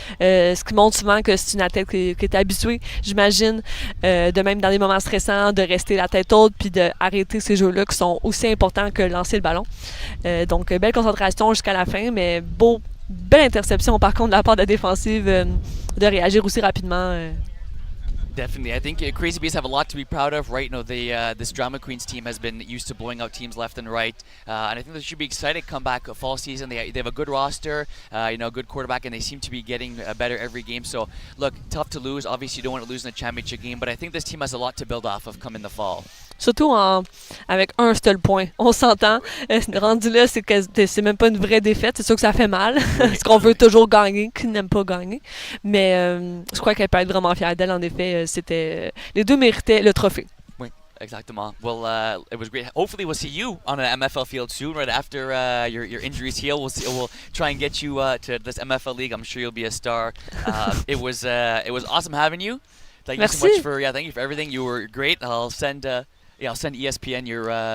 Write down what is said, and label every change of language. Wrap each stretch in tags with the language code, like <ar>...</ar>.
<fr>Ce qui montre souvent que c'est une athlète qui est habituée, j'imagine, de même dans des moments stressants, de rester la tête haute puis d'arrêter ces jeux-là qui sont aussi importants que lancer le ballon. Donc, belle concentration jusqu'à la fin, mais belle interception par contre de la part de la défensive de réagir aussi rapidement.</fr> <en>Definitely. I think Crazy Bees have a lot to be proud of, right? This Drama Queens team has been used to blowing out teams left and right. And I think they should be excited to come back fall season. They have a good roster, a good quarterback, and they seem to be getting better every game. So, look, tough to lose. Obviously, you don't want to lose in a championship game, but I think this team has a lot to build off of come in the fall.</en> <fr>Surtout avec un seul point. On s'entend. Rendu là, c'est même pas une vraie défaite. C'est sûr que ça fait mal. Parce qu'on veut toujours gagner, qui n'aime pas gagner. Mais je crois qu'elle peut être vraiment fière d'elle. En effet, les deux méritaient le trophée. Oui, exactement.</fr> <en>Well, it was great. Hopefully, we'll see you on an MFL field soon, right after your injuries heal. We'll try and get you to this MFL league. I'm sure you'll be a star. It was awesome having you. Thank you so much for everything. You were great. I'll send ESPN your</en>